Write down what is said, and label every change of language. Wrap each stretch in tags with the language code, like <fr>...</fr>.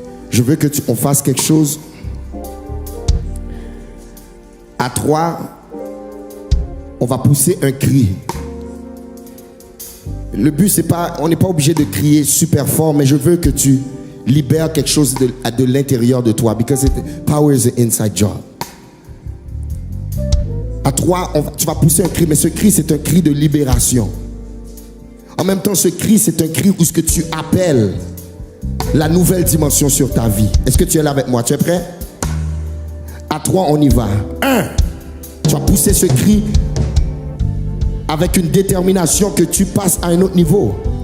<fr>Je veux que on fasse quelque chose. À 3, on va pousser un cri. Le but, c'est pas, on n'est pas obligé de crier super fort, mais je veux que tu libères quelque chose de l'intérieur de toi.</fr> <en>Because power is an inside job.</en> <fr>À 3, tu vas pousser un cri, mais ce cri, c'est un cri de libération. En même temps, ce cri, c'est un cri où ce que tu appelles la nouvelle dimension sur ta vie. Est-ce que tu es là avec moi? Tu es prêt? À 3, on y va. 1, tu vas pousser ce cri avec une détermination que tu passes à un autre niveau.</fr>